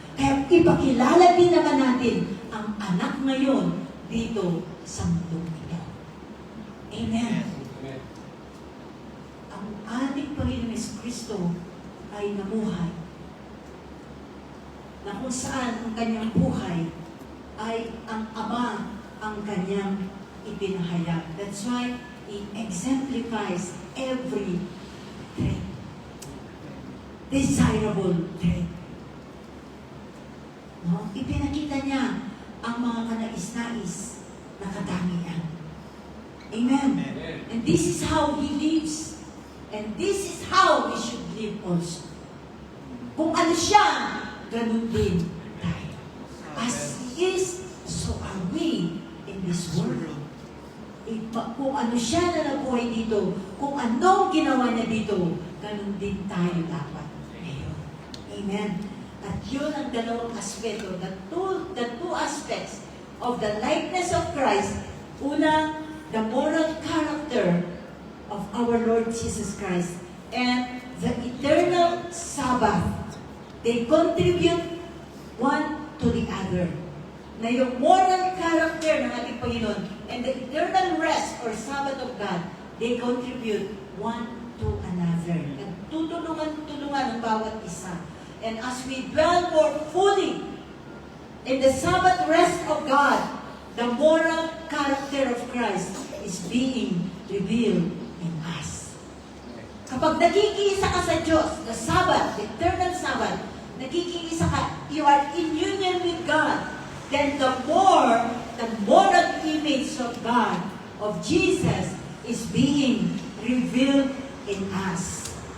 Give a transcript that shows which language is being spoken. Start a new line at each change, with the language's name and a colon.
Filipino: Kaya ipakilala din naman natin ang anak ngayon dito sa mundo ito. Amen. Ang ating Panginoon Kristo ay namuhay na kung saan ang kanyang buhay ay ang Ama ang kanyang ipinahayag.
English: That's why He exemplifies every trait. Desirable trait. No?
Filipino: Ipinakita niya ang mga kanais-nais na katangian.
English: Amen. And this is how He lives. And this is how we should live also.
Filipino: Kung ano siya, ganun din tayo.
English: As He is, so are we in this world.
Filipino: Kung ano siya na nabuhay dito, kung anong ginawa niya dito, ganun din tayo dapat ngayon.
English: Amen.
Filipino: At yun ang dalawang aspeto,
English: the two aspects of the likeness of Christ. Una, the moral character of our Lord Jesus Christ and the eternal Sabbath. They contribute one to the other.
Filipino: Na yung
English: moral character
Filipino: ng ating Panginoon
English: and the eternal rest or Sabbath of God, they contribute one to another.
Filipino: Nagtutulungan-tulungan ang bawat isa.
English: And as we dwell more fully in the Sabbath rest of God, the moral character of Christ is being revealed in us.
Filipino: Kapag nakikiisa ka sa Diyos,
English: the Sabbath, the eternal Sabbath,
Filipino: nakikiisa ka,
English: you are in union with God, then the moral image of God, of Jesus, is being revealed in us.